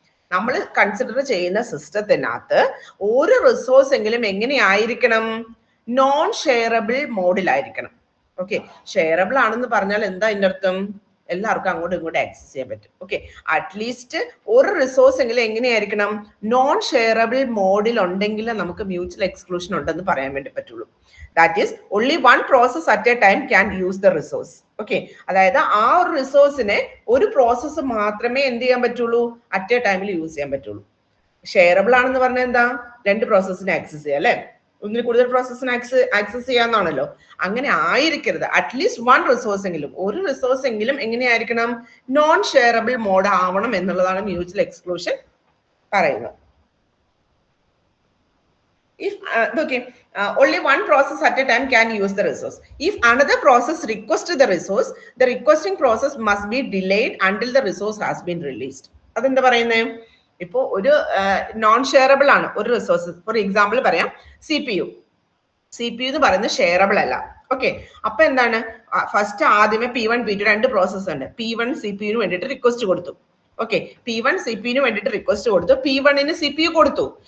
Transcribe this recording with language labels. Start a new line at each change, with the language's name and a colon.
Malayalam: നമ്മൾ കൺസിഡർ ചെയ്യുന്ന സിസ്റ്റത്തിനകത്ത് ഒരു റിസോഴ്സ് എങ്കിലും എങ്ങനെയായിരിക്കണം, നോൺ ഷെയറബിൾ മോഡിലായിരിക്കണം. ഓക്കെ, ഷെയറബിൾ ആണെന്ന് പറഞ്ഞാൽ എന്താ ഇതിന്റെ അർത്ഥം, എല്ലാവർക്കും അങ്ങോട്ടും ഇങ്ങോട്ടും ആക്സസ് ചെയ്യാൻ പറ്റും. ഓക്കെ, അറ്റ്ലീസ്റ്റ് ഒരു റിസോഴ്സ് എങ്കിലും എങ്ങനെയായിരിക്കണം, നോൺ ഷെയറബിൾ മോഡിൽ ഉണ്ടെങ്കിൽ നമുക്ക് മ്യൂച്വൽ എക്സ്ക്ലൂഷൻ ഉണ്ടെന്ന് പറയാൻ വേണ്ടി പറ്റുള്ളൂ.
English: That is only one process at a time can use the resource.
Malayalam: Okay, അതായത് ആ ഒരു റിസോഴ്സിനെ ഒരു പ്രോസസ്സ് മാത്രമേ എന്ത് ചെയ്യാൻ പറ്റുള്ളൂ, അറ്റ് എ ടൈമിൽ യൂസ് ചെയ്യാൻ പറ്റുള്ളൂ. ഷെയറബിൾ ആണെന്ന് പറഞ്ഞാൽ എന്താ, രണ്ട് പ്രോസസ്സിനെ ആക്സസ് ചെയ്യാം അല്ലെ, ഒന്നിൽ കൂടുതൽ പ്രോസസ്സിനെ ആക്സസ് ചെയ്യാന്നാണല്ലോ. അങ്ങനെ ആയിരിക്കരുത്. അറ്റ്ലീസ്റ്റ് വൺ റിസോഴ്സ് എങ്കിലും, ഒരു റിസോഴ്സ് എങ്കിലും എങ്ങനെയായിരിക്കണം, നോൺ ഷെയറബിൾ മോഡ് ആവണം എന്നുള്ളതാണ് മ്യൂച്വൽ എക്സ്ക്ലൂഷൻ പറയുന്നത്.
English: If only one process at a time can use the resource. If another process requests the resource, the requesting process must be delayed until the resource has been released.
Malayalam: അതെന്താ പറയുന്നത്, ഇപ്പോ ഒരു non shareable ആണ് ഒരു resource. For example പറയാം, CPU എന്ന് പറയുന്നത് shareable അല്ല. ഓക്കെ, അപ്പൊ എന്താണ്, ഫസ്റ്റ് ആദ്യമേ P1 P2 രണ്ട് പ്രോസസ് ഉണ്ട്. P1 CPU വേണ്ടിയിട്ട് റിക്വസ്റ്റ് കൊടുത്തു. ഓക്കെ, P1 CPU വേണ്ടിയിട്ട് റിക്വസ്റ്റ് കൊടുത്തു, P1 CPU കൊടുത്തു.